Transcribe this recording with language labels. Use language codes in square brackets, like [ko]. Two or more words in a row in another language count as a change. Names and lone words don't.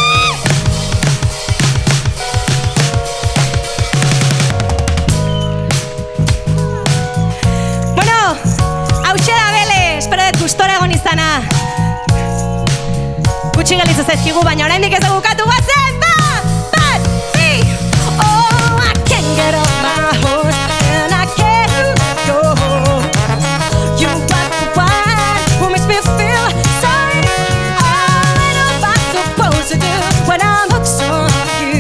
[eu] Bueno, hauxe da bele, espero dut gustora egon izana. Gutxi gelitzu zaizkigu, baina oraindik ez dugu bukatu guazen! [en] Get off my horse and I can't go. You got the wine, who makes me feel sorry. Oh, what am I supposed to do when I'm hooked on you?